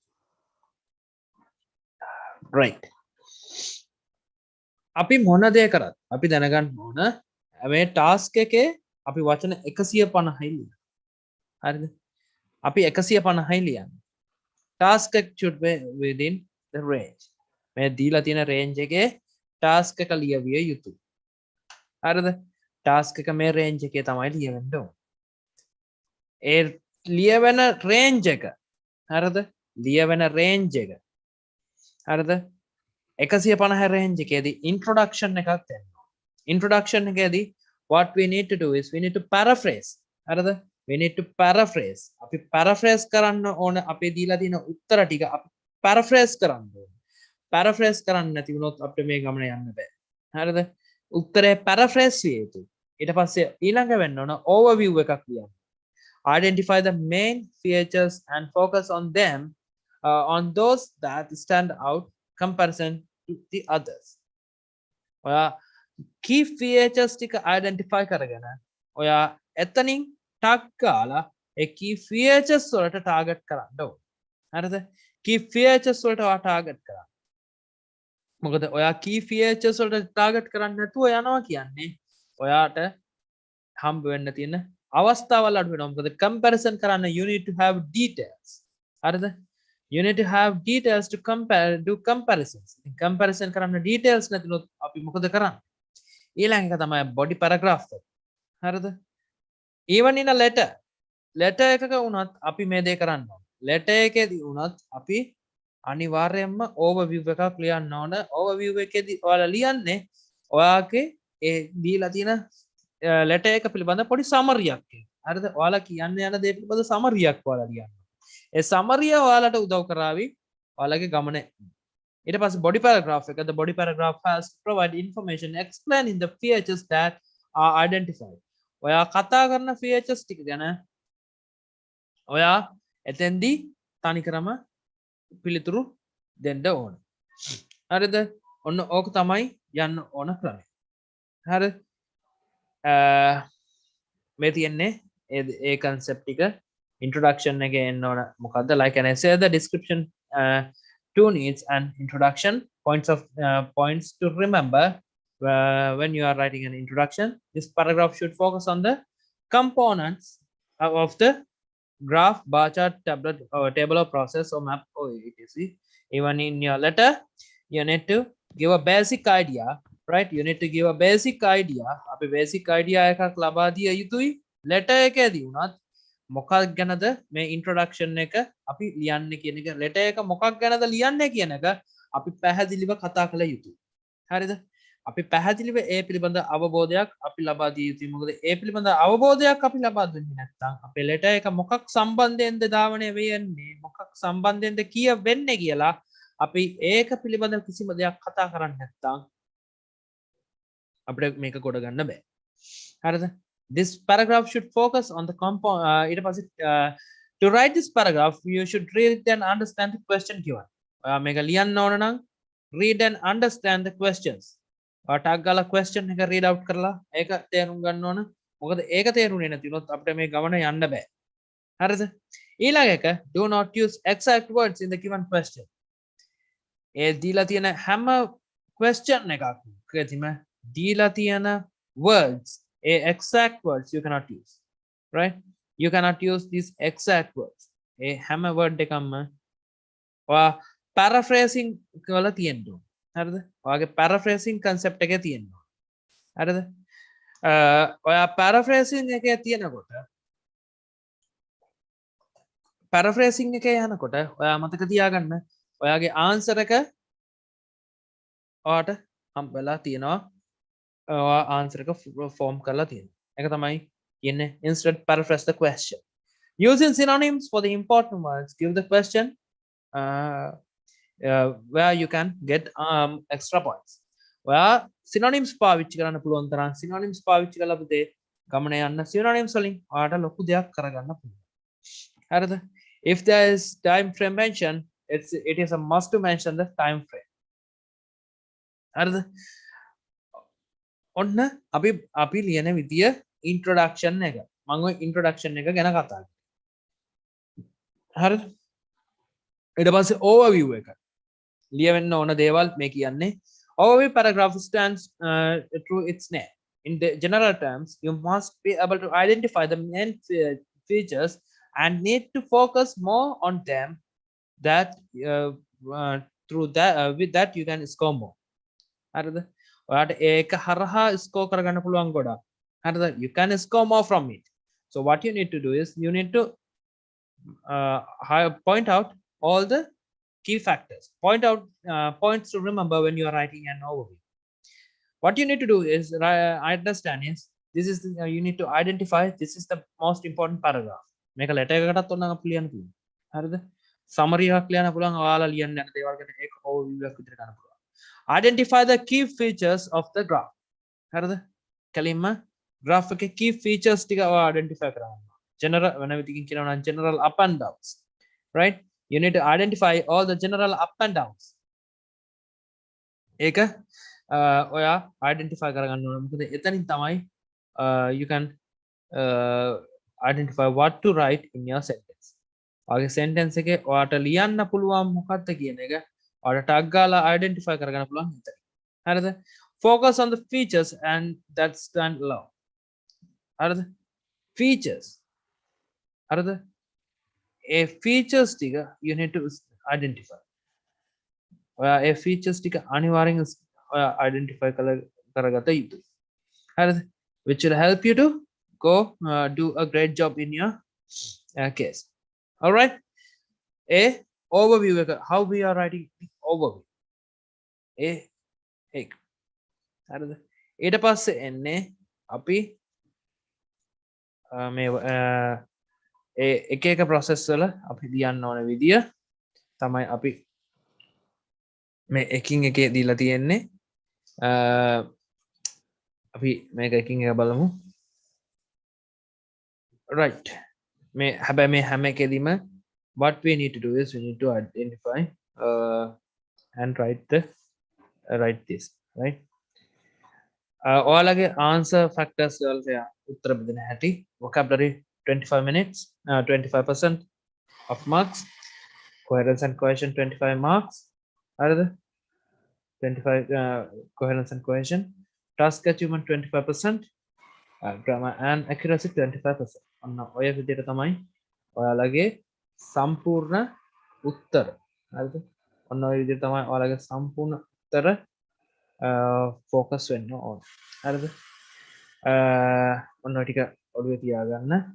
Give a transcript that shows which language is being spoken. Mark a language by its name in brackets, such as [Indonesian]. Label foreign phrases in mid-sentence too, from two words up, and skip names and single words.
[English] right. [Sinhala] අපි මොන දේ කරත් අපි දැනගන්න ඕන මේ ටාස්ක් එකේ අපි වචන 150යි ලියන්න. හරිද? අපි 150යි ලියන්නේ. [English] task එක should be within the range. [Sinhala] මේ දීලා තියෙන range එකේ task එක ලියවිය යුතුයි. හරිද? task එක මේ range එකේ තමයි ලියවෙන්න ඕන. ඒ ලියවෙන range එක හරිද? ලියවෙන range එක හරිද? 150 range එකේදී introduction එකක් දෙනවා. [English] introduction එකේදී what we need to do is we need to paraphrase. හරිද? we need to paraphrase. [Sinhala] අපි paraphrase කරන්න ඕන අපේ දීලා තියෙන උත්තර ටික අපි paraphrase කරන්න ඕන. paraphrase කරන්න නැති වුණොත් අපිට මේ ගමන යන්න බෑ. හරිද? උත්තරේ paraphrase විය යුතුයි. ඊට පස්සේ ඊළඟ වෙන්න ඕන overview එකක් ලියන්න. [English] identify the main features and focus on them on those that stand out comparison to the others. [Sinhala] ඔයා [English] key features [Sinhala] ටික identify කරගෙන ඔයා එතනින් ටක් ගාලා ඒ [English] key features [Sinhala] වලට target කරන්න ඕන. හරිද? [English] key features [Sinhala] වලට ඔයා target කරන්න. මොකද ඔයා [English] key features [Sinhala] වලට target කරන්නේ නැතුව යනවා කියන්නේ ඔයාට හම්බ වෙන්න තියෙන අවස්ථාවල් අඩු වෙනවා. මොකද comparison කරන්න [English] you need to have details. හරිද? you need to have details to compare do comparisons. [Sinhala] comparison කරන්න details නැතිනොත් අපි මොකද කරන්නේ? ඊළඟ එක තමයි [English] body paragraph [Sinhala] එක. හරිද? [English] even in a letter [Sinhala] එකක වුණත් අපි මේ දේ කරන්න ඕන. letter එකේදී වුණත් අපි අනිවාර්යයෙන්ම overview එකක් ලියන්න ඕන. overview එකේදී ඔයාලා ලියන්නේ ඔයාගේ ඒ දීලා තියෙන letter එක පිළිබඳ පොඩි summary එකක්. හරිද? ඔයාලා කියන්න යන දේ පිළිබඳ summary එකක් ඔයාලා ලියන්න. ඒ summary ඔයාලට උදව් කරાવી ඔයාලගේ ගමන. ඊට පස්සේ body paragraph එක [English] the body paragraph has to provide information explaining the features that are identified. [Sinhala] ඔයා කතා කරන features ටික ගැන ඔයා එතෙන්දී තනිකරම පිළිතුරු දෙන්න ඕන. හරිද? ඔන්න ඕක තමයි යන්න ඕන ක්‍රමය. හරි? මේ තියෙන්නේ ඒ concept ටික introduction එක එන්න ඕන. මොකද්ද? [English] like an essay the description two needs an introduction points to remember when you are writing an introduction. This paragraph should focus on the components of the graph, bar chart, tablet, or table of process or map or etc. Even in your letter you need to give a basic idea, right? You need to give a basic idea. [Sinhala] අපි [English] basic idea [Sinhala] එකක් ලබා දිය යුතුයි. letter එකේදී උනත් මොකක් ගැනද මේ introduction එක අපි ලියන්නේ කියන එක, letter එක මොකක් ගැනද ලියන්නේ කියන එක අපි පැහැදිලිව කතා කළ යුතුයි. හරිද? අපි පැහැදිලිව ඒ පිළිබඳ අවබෝධයක් අපි ලබා දිය යුතුයි. මොකද ඒ පිළිබඳ අවබෝධයක් අපි ලබා දුන්නේ නැත්නම් අපේ letter එක මොකක් සම්බන්ධයෙන්ද ධාවනය වෙන්නේ, මොකක් සම්බන්ධයෙන්ද කියවෙන්නේ කියලා අපි ඒක පිළිබඳ කිසිම දෙයක් කතා කරන්නේ නැත්නම් අපිට මේක ගොඩ ගන්න බෑ. හරිද? [English] This paragraph should focus on the to write this paragraph you should read and understand the question given. [Sinhala] මේක ලියන්න ඕන නම් [English] read and understand the questions. [Sinhala] ටක් ගාලා question එක read out කරලා ඒක තේරුම් ගන්න ඕන. මොකද ඒක තේරුනේ නැති වුණොත් අපිට මේ ගමන යන්න බෑ. හරිද? ඊළඟ එක [English] do not use exact words in the given question. [Sinhala] ඒ දීලා තියෙන හැම question එකකදීම දීලා තියෙන [English] words a exact words you cannot use, right? You cannot use these exact words. [Sinhala] a හැම word එකක්ම ඔයා paraphrasing කරලා තියෙන්න ඕන. හරිද? ඔයාගේ paraphrasing concept එකේ තියෙනවා. හරිද? ඔයා paraphrasing එකේ තියෙනකොට paraphrasing එකේ යනකොට ඔයා මතක තියාගන්න ඔයාගේ answer එක ඔයාට හම්බෙලා තියෙනවා. answer එක form කරලා තියෙනවා. ඒක තමයි කියන්නේ [English] instead paraphrase the question. Using synonyms for the important words give the question where you can get extra points. [Sinhala] ඔයා synonyms පාවිච්චි කරන්න පුළුවන් තරම් synonyms පාවිච්චි කරලා පුතේ ගමන යන්න synonyms වලින් ඔයාලට ලොකු දෙයක් කරගන්න පුළුවන්. හරිද? [English] If there is time frame mentioned, it is a must to mention the time frame. [Sinhala] හරිද? ඔන්න අපි ලියන විදිය introduction එක. මම ඔය introduction එක ගැන කතා කරා. හරිද? ඊට පස්සේ overview එක. ලියවෙන්න ඕන දේවල් මේ කියන්නේ. [English] Overview paragraph stands through its name. In the general terms, you must be able to identify the main features and need to focus more on them. That through that with that you can score more. [Sinhala] හරිද? ඔයාට ඒක හරහා score කරගන්න පුළුවන් ගොඩක්. හරිද? [English] You can score more from it. So what you need to do is you need to point out all the key factors. Point out points to remember when you are writing an overview. What you need to do is I understand is this is you need to identify this is the most important paragraph. [Sinhala] මේක letter එකකටත් ඔන්න අපි ලියන්න පුළුවන්. හරිද? summary එකක් ලියන්න පුළුවන්. ඔයාලා ලියන්න යන දේවල් ගැන ඒක overview එකක් විතර ගන්න පුළුවන්. [English] Identify the key features of the graph. [Sinhala] හරිද? කලින්ම graph එකේ [English] key features [Sinhala] ටික ඔයා identify කරගන්න. [English] General [Sinhala] වෙන විදිහකින් කියනවා නම් [English] general up and downs. Right? You need to identify all the general up and downs. [Sinhala] ඒක ඔයා identify කරගන්න ඕන. මොකද එතනින් තමයි [English] you can identify what to write in your sentence. [Sinhala] ඔයාගේ sentence එකේ ඔයාට ලියන්න පුළුවන් මොකක්ද කියන එක ඔයාට tag ගාලා identify කරගන්න පුළුවන් හිතේ. හරිද? [English] Focus on the features and that stand alone. [Sinhala] හරිද? Features. හරිද? [English] A features ටික you need to identify. [Sinhala] ඔයා ඒ features ටික අනිවාර්යෙන් ඔයා identify කරගත යුතුයි. හරිද? [English] Which will help you to go do a great job in your case. All right? A overview එක how we are writing overview. [Sinhala] ඒක. හරිද? ඊට පස්සේ එන්නේ අපි මේ එක එක process වල අපි ලියන්න ඕන විදිය තමයි අපි මේ එකින් එකේ දීලා තියෙන්නේ. අපි මේක එකින් එක බලමු. [English] Right. [Sinhala] මේ හැබැයි මේ හැම එකෙදිම [English] what we need to do is we need to identify and write this, right? ඔයාලගේ answer factors වලට [Sinhala] උත්තර බෙදෙන හැටි [English] vocabulary 25 minutes 25% of marks, coherence and cohesion 25 marks. හරිද? 25 coherence and cohesion, task achievement 25%, grammar and accuracy 25%. [Sinhala] ඔන්න ඔය විදිහට තමයි ඔයාලගේ සම්පූර්ණ උත්තර. හරිද? ඔන්න ඔය විදිහට තමයි ඔයාලගේ සම්පූර්ණ උත්තර focus වෙන්න ඕන. හරිද? ඔන්න ඔය ටික ඔළුවේ තියාගන්න.